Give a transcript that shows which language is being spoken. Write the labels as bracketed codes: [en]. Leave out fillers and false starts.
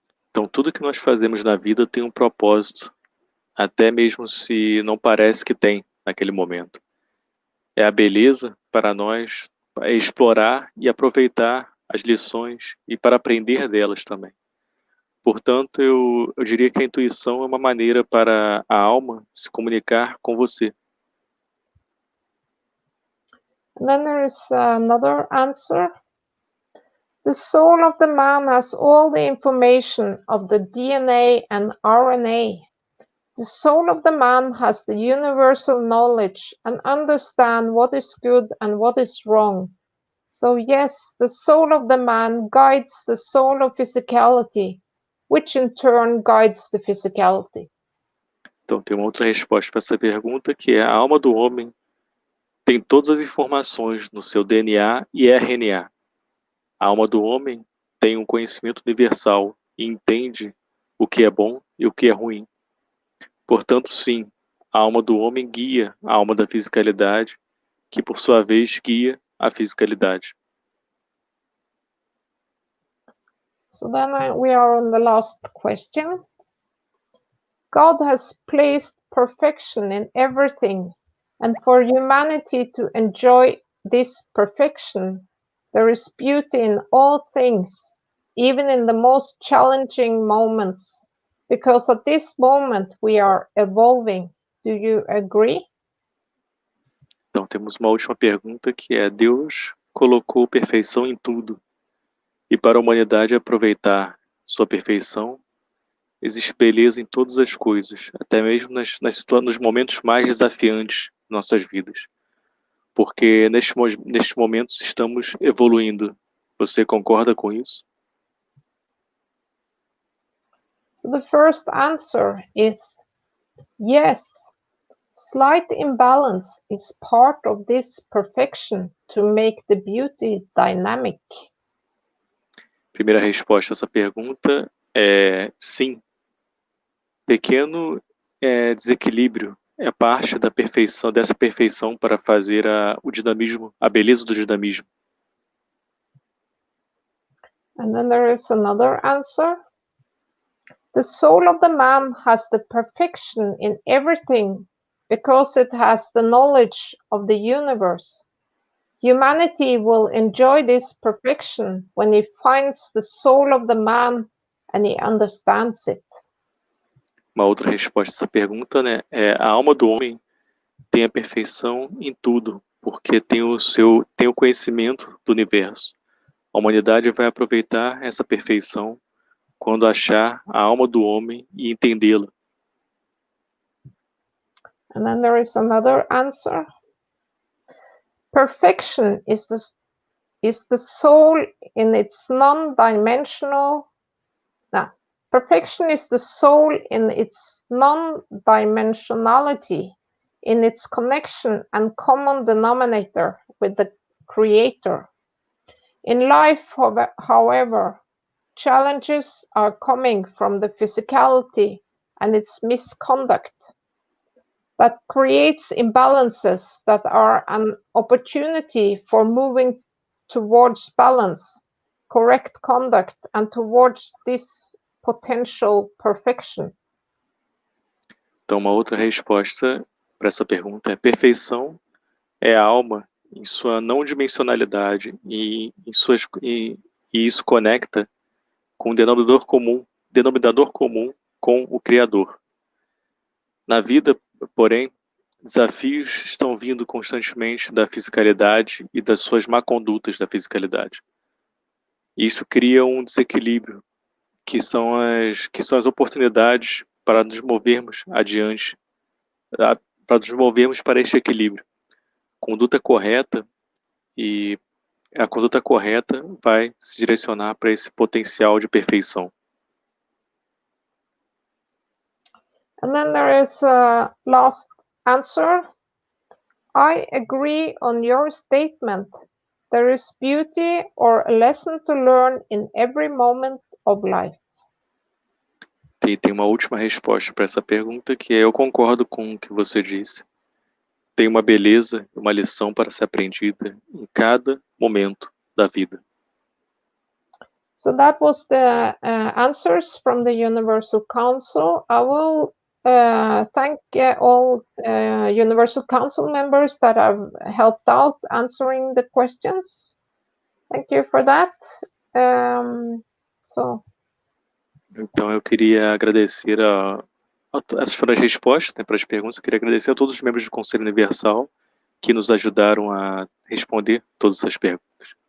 [pt] Então tudo que nós fazemos na vida tem um propósito, até mesmo se não parece que tem naquele momento. É a beleza para nós explorar e aproveitar as lições e para aprender delas também. Portanto, eu diria que a intuição é uma maneira para a alma se comunicar com você. [en] And then there is another answer. The soul of the man has all the information of the DNA and RNA. The soul of the man has the universal knowledge and understand what is good and what is wrong. So yes, the soul of the man guides the soul of physicality, which in turn guides the physicality. [pt] Então, tem uma outra resposta para essa pergunta, que é: a alma do homem tem todas as informações no seu DNA e RNA. A alma do homem tem um conhecimento universal e entende o que é bom e o que é ruim. Portanto, sim, a alma do homem guia a alma da fisicalidade, que por sua vez guia a fisicalidade. [en] So then we are on the last question. God has placed perfection in everything, and for humanity to enjoy this perfection, there is beauty in all things, even in the most challenging moments, because at this moment we are evolving. Do you agree? [pt] Então, temos uma última pergunta, que é: Deus colocou perfeição em tudo, e para a humanidade aproveitar sua perfeição, existe beleza em todas as coisas, até mesmo nos momentos mais desafiantes de nossas vidas. Porque nestes momentos estamos evoluindo. Você concorda com isso? [en] So the first answer is yes. Slight imbalance is part of this perfection to make the beauty dynamic. [pt] Primeira resposta a essa pergunta é sim. Pequeno desequilíbrio é parte da perfeição, dessa perfeição para fazer o dinamismo, a beleza do dinamismo. [en] And then there is another answer. The soul of the man has the perfection in everything, because it has the knowledge of the universe. Humanity will enjoy this perfection when he finds the soul of the man and he understands it. [pt] Uma outra resposta a essa pergunta, né, é a alma do homem tem a perfeição em tudo, porque tem o conhecimento do universo. A humanidade vai aproveitar essa perfeição quando achar a alma do homem e entendê-la. [en] And then there is another answer. Perfection is the soul in its non-dimensional. No, perfection is the soul in its non-dimensionality, in its connection and common denominator with the Creator. In life, however, challenges are coming from the physicality and its misconduct that creates imbalances that are an opportunity for moving towards balance, correct conduct, and towards this potential perfection. [pt] Então, uma outra resposta para essa pergunta é: perfeição é a alma em sua não dimensionalidade e isso conecta com o denominador comum com o Criador. Na vida, porém, desafios estão vindo constantemente da fisicalidade e das suas má condutas da fisicalidade. Isso cria um desequilíbrio, que são as oportunidades para nos movermos adiante, para nos movermos para este equilíbrio. Conduta correta, e a conduta correta vai se direcionar para esse potencial de perfeição. [en] And then there is a last answer. I agree on your statement. There is beauty or a lesson to learn in every moment of life. [pt] Tem uma última resposta para essa pergunta, que é: eu concordo com o que você disse. Tem uma beleza, uma lição para ser aprendida em cada momento da vida. [en] So that was the answers from the Universal Council. I will thank all Universal Council members that have helped out answering the questions. Thank you for that. [pt] Então eu queria agradecer essas foram as respostas, né, para as perguntas. Eu queria agradecer a todos os membros do Conselho Universal que nos ajudaram a responder todas essas perguntas.